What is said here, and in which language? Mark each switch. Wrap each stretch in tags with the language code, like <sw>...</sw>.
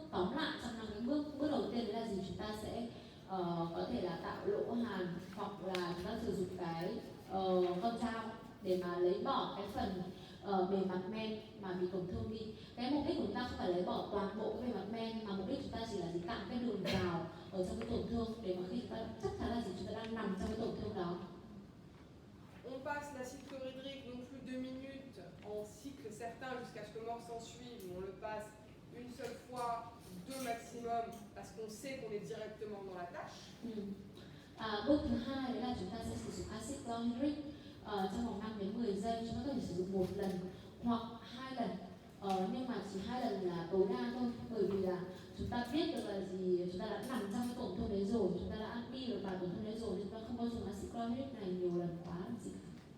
<vi>Tóm lại trong 5 cái bước đầu tiên đấy là gì? Chúng ta sẽ có thể là tạo lỗ hàn, hoặc là chúng ta sử dụng cái con dao để mà lấy bỏ cái phần bề mặt men mà bị tổn thương đi. Cái mục đích của chúng ta không phải lấy bỏ toàn bộ cái bề mặt men, mà mục đích chúng ta chỉ là tạo cái đường vào ở trong cái tổn thương, để mà khi chúng ta chắc chắn là chúng ta đang nằm trong cái tổn thương đó.</vi> <fr>On passe l'acide chlorhydrique non plus 2 minutes en cycle certain jusqu'à ce que mort s'en suive. On le passe une seule fois, 2 maximum, parce qu'on sait qu'on est directement dans la tâche.</fr> <vi>Bước thứ hai đấy là chúng ta sẽ sử dụng axit chlorhydric trong vòng 5 đến 10 giây. Chúng ta có thể sử dụng 1 lần hoặc 2 lần, nhưng mà chỉ 2 lần là tối đa thôi, bởi vì là chúng ta biết được là gì, chúng ta đã nằm trong cái tổn thương đấy rồi, chúng ta đã đi được vào tổn thương đấy rồi, chúng ta không có dùng axit chlorhydric này nhiều lần quá làm gì cả.</vi>